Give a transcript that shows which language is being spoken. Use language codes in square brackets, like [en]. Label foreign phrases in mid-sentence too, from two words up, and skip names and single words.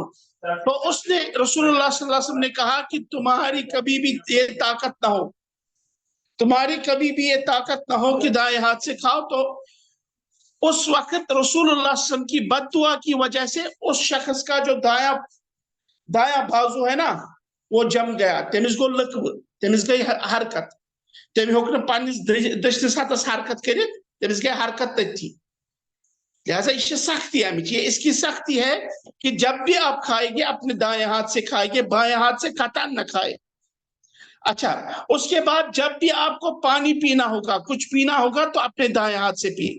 [ur] تو اس نے [ar] رسول اللہ صلی اللہ علیہ وسلم [ur] نے کہا کہ تمہاری کبھی بھی یہ طاقت نہ ہو، تمہاری کبھی بھی یہ طاقت نہ ہو کہ دائیں ہاتھ سے کھاؤ. تو اس وقت [ar] رسول اللہ صلی اللہ علیہ وسلم [ur] کی بد دعا کی وجہ سے اس شخص کا جو دایاں بازو ہے نا وہ جم گیا. [ks] تمس گو لکو، تمس گئی حرکت، تم ہیوک نہ پنس دشنس ہاتس حرکت کرت، تمس گئی حرکت تھی. [ur] لہذا یہ سختی ہے، یہ اس کی سختی ہے کہ جب بھی آپ کھائیں گے اپنے دائیں ہاتھ سے کھائیں گے، بائیں ہاتھ سے قطعاً نہ کھائے. اچھا، اس کے بعد جب بھی آپ کو پانی پینا ہوگا، کچھ پینا ہوگا تو اپنے دائیں ہاتھ سے پیے.